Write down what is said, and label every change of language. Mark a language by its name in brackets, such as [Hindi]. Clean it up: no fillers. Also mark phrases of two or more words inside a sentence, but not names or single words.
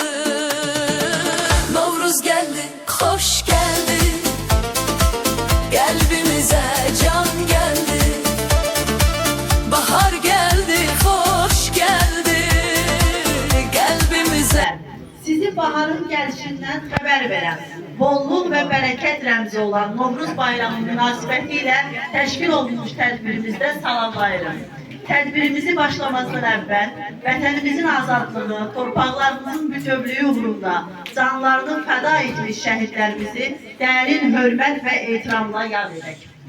[Turkish] Novruz geldi, hoş geldi, kalbimize can geldi. Bahar geldi, hoş geldi, kalbimize. [Azerbaijani] Sizi baharın gəlişindən xəbər verən, bollluq və bərəkət rəmzi olan Novruz bayramı münasibətilə təşkil olunmuş tədbirimizdə salamlayırıq. Tədbirimizi başlamazdan əvvəl vətənimizin azadlığı, torpaqlarımızın bütövlüyü uğrunda canlarını fəda etmiş şəhidlərimizi dərin hörmət və ehtiramla yad edək.